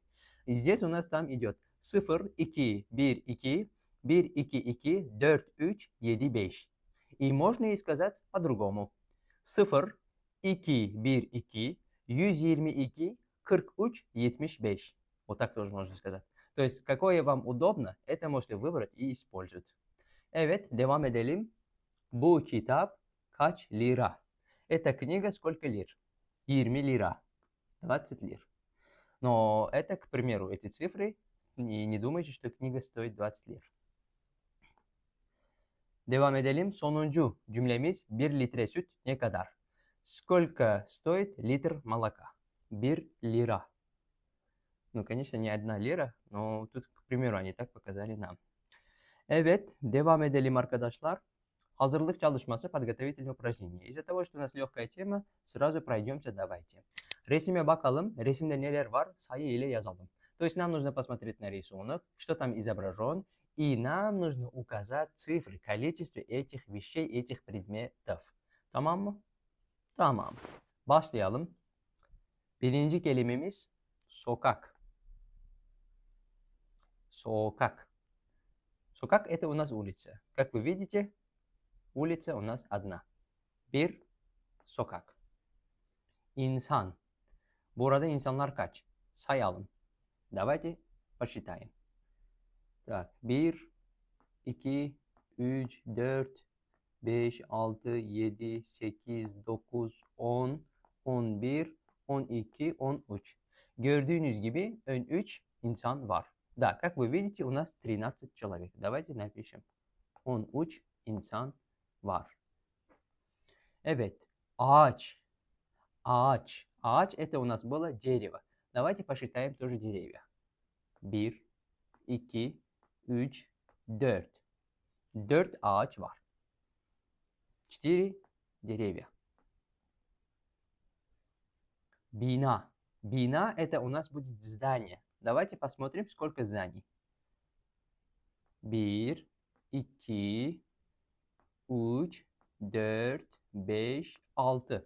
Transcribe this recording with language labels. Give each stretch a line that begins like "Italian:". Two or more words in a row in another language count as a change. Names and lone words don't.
Russian: И здесь у нас там идет 0, 2, 1, 2, 1, 2, 2, 4, 3, 7, 5. И можно и сказать по-другому. 0, 2, 1, 2, 122, 43, 75. Вот так тоже можно сказать. То есть, какое вам удобно, это можете выбрать и использовать.
Turkish: Evet, devam edelim. Bu kitap kaç lira?
Russian: Эта книга сколько лир? 20 лира. 20 лир. Но это, к примеру, эти цифры, и не думайте, что книга стоит 20 лир.
Turkish: Devam edelim. Sonuncu cümlemiz 1 litre süt ne kadar?
Russian: Сколько стоит литр молока? 1 лира. Ну, конечно, не 1 лира, но тут, к примеру, они так показали нам.
Turkish: Evet, devam edelim arkadaşlar. Hazırlık çalışması,
Russian: подготовительное упражнение. Из-за того, что у нас легкая тема, сразу пройдемся, давайте.
Turkish: Resime bakalım. Resimde neler var? Sayı ile yazalım.
Russian: То есть нам нужно посмотреть на рисунок, что там изображен, и нам нужно указать цифры, количество этих вещей, этих предметов.
Turkish: Tamam mı? Tamam. Başlayalım. Birinci kelimemiz sokak.
Russian: Сокак. Сокак – это у нас улица. Как вы видите, улица у нас одна.
Turkish: Bir sokak. İnsan. Burada insanlar kaç? Sayalım.
Russian: Давайте посчитаем. Так, 1, 2, 3, 4, 5, 6, 7, 8, 9, 10, 11, 12, 13.
Turkish: Gördüğünüz gibi 13 insan var.
Russian: Да, как вы видите, у нас 13 человек. Давайте напишем.
Turkish: 13 insan var. Evet. Ağaç. Ağaç. Ağaç
Russian: это у нас было дерево. Давайте посчитаем тоже деревья. 1, 2, 3, 4.
Turkish: 4 ağaç var. 4 деревья. Бина.
Russian: Бина это у нас будет здание. Давайте посмотрим, сколько зданий. 1, 2, 3, 4, 5, 6.